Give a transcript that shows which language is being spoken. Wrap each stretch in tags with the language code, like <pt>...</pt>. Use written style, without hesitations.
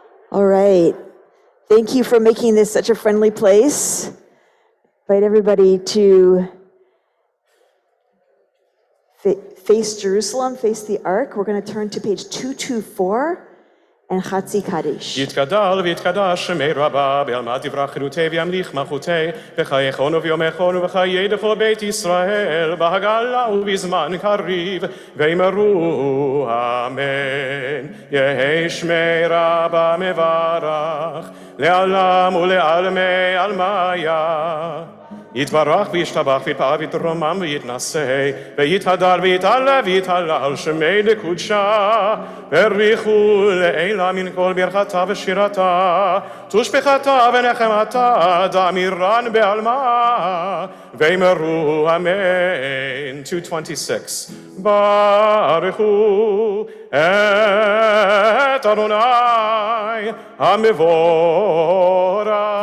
<en>All right. Thank you for making this such a friendly place. Invite everybody to face Jerusalem, face the Ark. We're going to turn to page 224 and Chatzi Kaddish.</en> <arc>יתגדל ויתקדש שמי רבה, בעלמא תברח חירותי וימליך מלכותי, בחייכון וביומכון ובחיי דכל בית ישראל, בהגלה ובזמן קריב, ואמרו אמן. יהי שמי רבה מברך, לעלם ולעלמי עלמיה. יתברך וישתבח ויתפאר ויתרומם ויתנשא ויתהדר ויתעלה ויתהלל שמי לקודשה בריחו לעילה מן כל ברכתה ושירתה תושבחתה ונחמתה דאמירן בעלמה ואמרו אמן.</arc> <he>226 ברכו את אדוני המבורך</he>